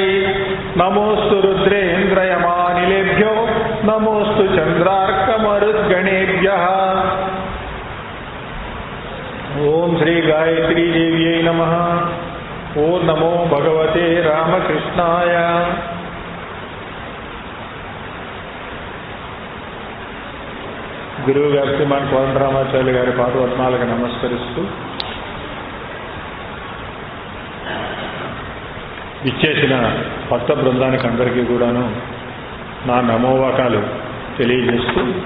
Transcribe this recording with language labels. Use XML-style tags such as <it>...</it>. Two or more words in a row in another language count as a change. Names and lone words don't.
<sa>नमोऽस्तु रुद्रेन्द्रयमानिलेभ्यो, नमोऽस्तु चन्द्रार्कमरुद्गणेभ्यः। ओम श्री गायत्री देव्यै नमः। ओम नमो भगवते रामकृष्णाय।</sa> <te>గురువు గారు శ్రీమాన్ కోదండరామాచార్యులు గారి పాదపద్మాలకు నమస్కరిస్తూ ఇచ్చేసిన భక్త బృందానికి అందరికీ కూడాను నా నమోవాకాలు తెలియజేస్తూ</te>